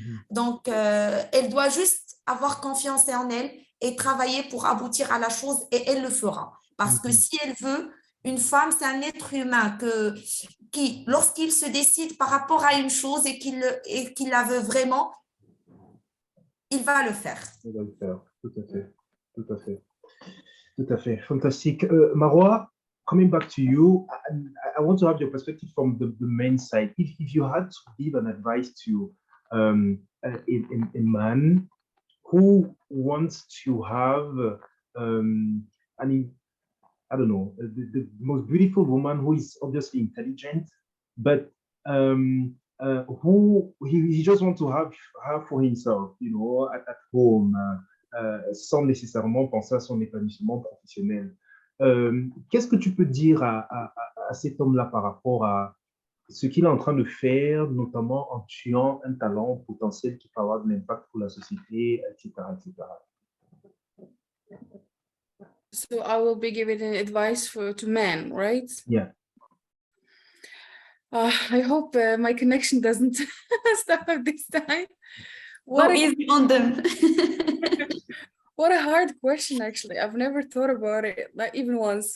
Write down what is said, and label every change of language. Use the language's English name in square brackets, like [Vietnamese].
[French] Donc, elle doit juste avoir confiance en elle et travailler pour aboutir à la chose et elle le fera. Parce que si elle veut, une femme, c'est un être humain qui, lorsqu'il se décide par rapport à une chose et qu'il la veut vraiment, il va le faire. Il va le faire, tout à fait, tout à fait, tout à fait. Fantastique. [English] Maroua, coming back to you, I want to have your perspective from the main side. If you had to give an advice to a man who wants to have, I don't know, the most beautiful woman who is obviously intelligent, but who he just wants to have her for himself, you know, at home, [French] sans nécessairement penser à son épanouissement professionnel. Qu'est-ce que tu peux dire à cet homme-là par rapport à ce qu'il est en train de faire, notamment en tuant un talent potentiel qui peut avoir de l'impact pour la société, etc., etc. [English] So I will be giving advice to men, right? Yeah. I hope my connection doesn't stop at this time. Go easy on them. What a hard question, actually. I've never thought about it, not even once.